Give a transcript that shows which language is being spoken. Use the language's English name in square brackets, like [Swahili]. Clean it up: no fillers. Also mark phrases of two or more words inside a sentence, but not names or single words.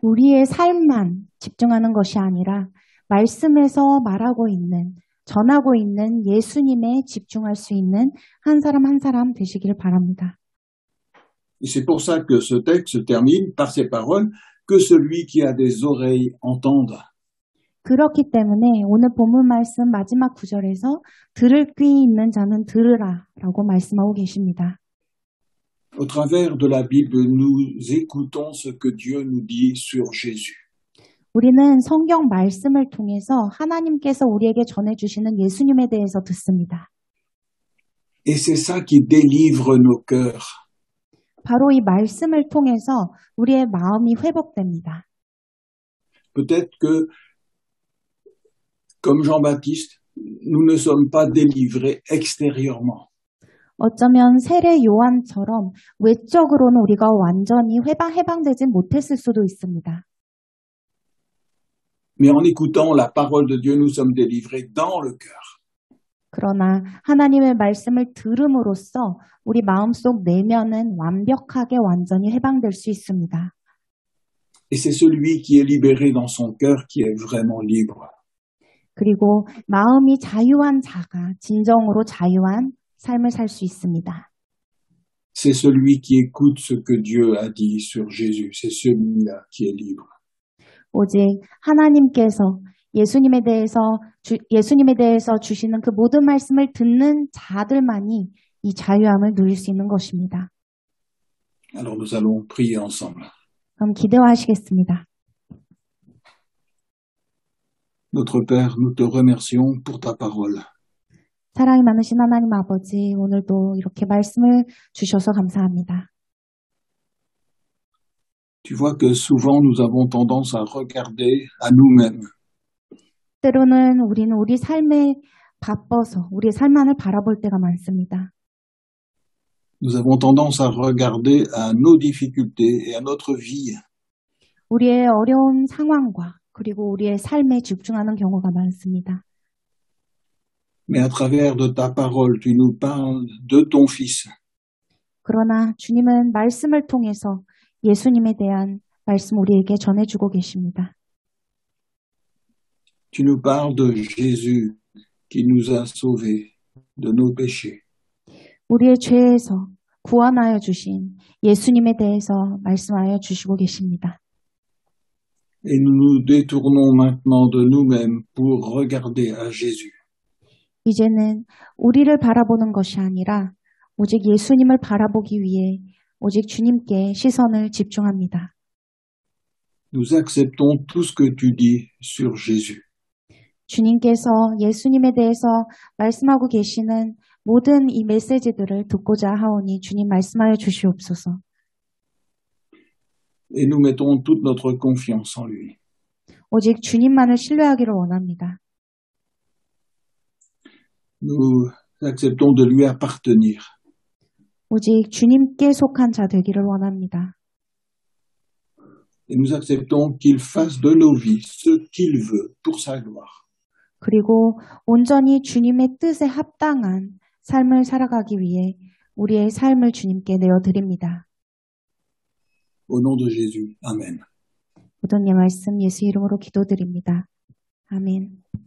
[Korean] 우리의 삶만 집중하는 것이 아니라 말씀에서 말하고 있는, 전하고 있는 예수님에 집중할 수 있는 한 사람 한 사람 되시기를 바랍니다. [French] Et c'est pour ça que ce texte se termine par ces paroles, que celui qui a des oreilles entende. [Korean] 그렇기 때문에 오늘 본문 말씀 마지막 구절에서 들을 귀 있는 자는 들으라 라고 말씀하고 계십니다. [French] Au travers de la Bible, nous écoutons ce que Dieu nous dit sur Jésus. [Korean] 우리는 성경 말씀을 통해서 하나님께서 우리에게 전해주시는 예수님에 대해서 듣습니다. [French] Et c'est ça qui délivre nos cœurs. [Korean] 바로 이 말씀을 통해서 우리의 마음이 회복됩니다. [French] Peut-être que, comme Jean-Baptiste, nous ne sommes pas délivrés extérieurement. [Korean] 어쩌면 세례 요한처럼 외적으로는 우리가 완전히 해방되지 못했을 수도 있습니다. [French] Mais en écoutant la parole de Dieu, nous sommes délivrés dans le cœur. [Korean] 그러나 하나님의 말씀을 들음으로써 우리 마음속 내면은 완벽하게 완전히 해방될 수 있습니다. [French] Et c'est celui qui est libéré dans son cœur qui est vraiment libre. [Korean] 그리고 마음이 자유한 자가 진정으로 자유한 삶을 살 수 있습니다. [French] C'est celui qui écoute ce que Dieu a dit sur Jésus. C'est celui-là qui est libre. [Korean] 오직 하나님께서 예수님에 대해서 주시는 그 모든 말씀을 듣는 자들만이 이 자유함을 누릴 수 있는 것입니다. [French] Alors nous allons prier ensemble. [Korean] 그럼 기도하시겠습니다. [French] Notre Père, nous te remercions pour ta parole. [Korean] 사랑이 많으신 하나님 아버지, 오늘도 이렇게 말씀을 주셔서 감사합니다. [French] Tu vois que souvent nous avons tendance à regarder à nous-mêmes. [Korean] 때로는 우리는 우리 삶에 바빠서 우리 삶만을 바라볼 때가 많습니다. [French] Nous avons tendance à regarder à nos difficultés et à notre vie. [Korean] 우리의 어려운 상황과 그리고 우리의 삶에 집중하는 경우가 많습니다. [French] Mais à travers de ta parole, tu nous parles de ton Fils. [Korean] 그러나 주님은 말씀을 통해서 예수님에 대한 말씀 우리에게 전해주고 계십니다. [French] Tu nous parles de Jésus qui nous a sauvés de nos péchés. [Korean] 우리의 죄에서 구원하여 주신 예수님에 대해서 말씀하여 주시고 계십니다. [French] Et nous nous détournons maintenant de nous-mêmes pour regarder à Jésus. [Korean] 이제는 우리를 바라보는 것이 아니라 오직 예수님을 바라보기 위해 오직 주님께 시선을 집중합니다. [French] Nous acceptons tout ce que tu dis sur Jésus. [Korean] 주님께서 예수님에 대해서 말씀하고 계시는 모든 이 메시지들을 듣고자 하오니 주님 말씀하여 주시옵소서. [French] Et nous mettons toute notre confiance en lui. [Korean] 오직 주님만을 신뢰하기를 원합니다. [French] Nous acceptons de lui appartenir. [Korean] 오직 주님께 속한 자 되기를 원합니다. [French] Et nous acceptons qu'il fasse de nos vies ce qu'il veut pour sa gloire. [Korean] 그리고 온전히 주님의 뜻에 합당한 삶을 살아가기 위해 우리의 삶을 주님께 내어드립니다. [French] Au nom de Jésus. Amen. [Korean] 모든 예 말씀 예수 이름으로 기도드립니다. 아멘.